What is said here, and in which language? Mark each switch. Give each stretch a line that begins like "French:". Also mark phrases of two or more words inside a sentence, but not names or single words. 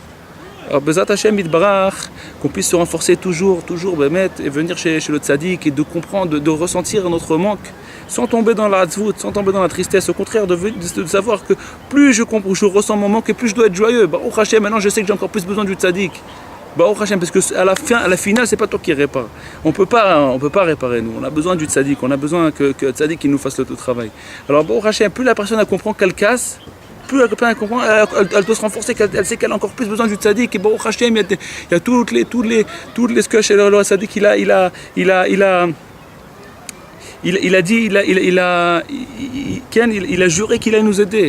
Hebrew: Alors בעזרת השם יתברך,
French: qu'on puisse se renforcer toujours, et venir chez le tzaddik et de comprendre, de ressentir notre manque, sans tomber dans la hatzvout, sans tomber dans la tristesse. Au contraire, de savoir que plus je ressens mon manque et plus je dois être joyeux.
Hebrew: ברוך השם,
French: maintenant je sais que j'ai encore plus besoin du tzaddik.
Hebrew: ברוך השם,
French: parce que à la finale, c'est pas toi qui répare. On peut pas réparer nous. On a besoin du tzaddik, on a besoin que le tzaddik nous fasse le tout travail. Alors
Hebrew: ברוך השם,
French: plus la personne elle comprend qu'elle casse, plus elle comprend, elle doit se renforcer, elle sait qu'elle a encore plus besoin du tzaddik. Et
Hebrew: ברוך השם,
French: il y a toutes les ce que chez le tzaddik il a juré qu'il allait nous aider.